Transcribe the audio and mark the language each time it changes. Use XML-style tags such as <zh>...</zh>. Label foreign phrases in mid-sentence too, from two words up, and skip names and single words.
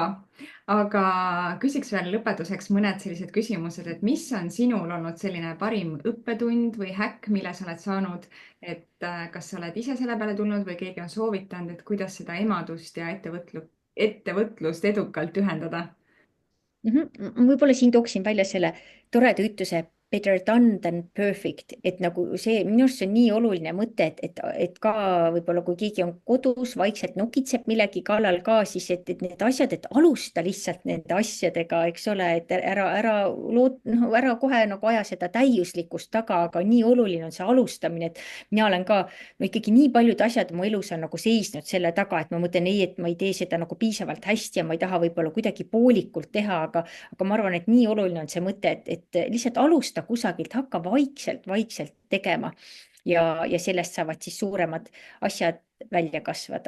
<et>aga küsiks veel lõpetuseks mõned sellised küsimused, et mis on sinul olnud selline parim õppetund või häkk, mille sa oled saanud, et kas sa oled ise selle peale tulnud või keegi on soovitanud, et kuidas seda emadust ja ettevõtlust edukalt ühendada? Võib-olla siin tooksin välja selle toreda ütluse</et> <en>better done than perfect,</en> <et>et nagu see minu arust see on nii oluline mõte, et ka võib-olla kui keegi on kodus vaikselt nokitseb millegi kallal ka, siis et need asjad, et alusta lihtsalt nende asjadega, eks ole, et ära kohe nagu aja seda täiuslikkust taga, aga nii oluline on see alustamine, et mina olen ka no ikkagi nii paljud asjad mu elus on nagu seisnud selle taga, et ma mõtlen ei, et ma ei tee seda nagu piisavalt hästi ja ma ei taha võib-olla kuidagi poolikult teha, aga ma arvan, et nii oluline on see mõte, et lihtsalt alusta kusagilt, hakka vaikselt tegema ja sellest saavad siis suuremad asjad välja kasvada.</et>